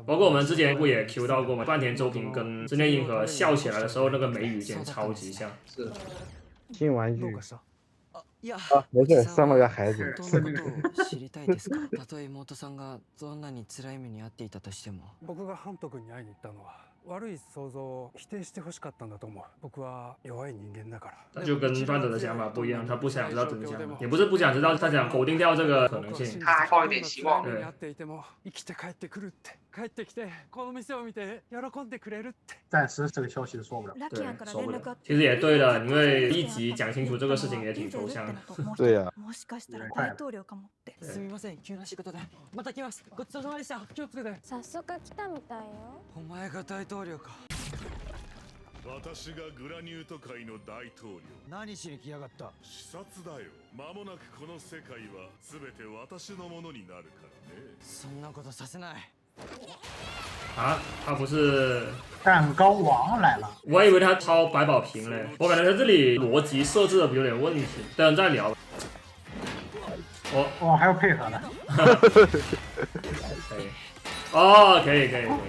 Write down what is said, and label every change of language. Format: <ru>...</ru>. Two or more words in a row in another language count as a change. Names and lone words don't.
<zh>包括我们之前不也 Q 到过嘛，半田周平跟真田银河笑起来的时候，那个眉宇简直超级像。是。新玩具</zh> <ja>どう。かした？いや、</ja> <zh>没事，生了个孩子。</zh> <ja>本当のことを知りたいですか？たとえ妹さんがどんなに辛い目に遭っていたとしても。僕がハント君に会いに行ったのは悪い想像を否定してほしかったんだと思う。僕は弱い人間だから。</ja> <zh>就跟范德的想法不一样，他不想知道真相，也不是不想知道，他想否定掉这个可能性。他还抱一点希望。</zh> <ja>に会っていても生きて帰ってくるって。帰ってきてこの店を見て喜んでくれるって。</ja> <zh>暂时这个消息是说不了。对，说不了。其实也对的，因为一集讲清楚这个事情也挺抽象的。对呀。</zh> <ja>もしかしたら大統領かもって。すみません、急な仕事で。また来ます。ごちそうさまでした。気をつけて。早速来たみたいよ。お前が大統領か。私がグラニュート界の大統領。何しに来やがった？視察だよ。間もなくこの世界は全て私のものになるからね。そんなことさせない。</ja> <zh>啊，他不是蛋糕王来了。我还以为他抄百宝瓶嘞，我感觉他这里逻辑设置的有点问题，等再聊。哦，还要配合呢。可以。哦，可以。</zh>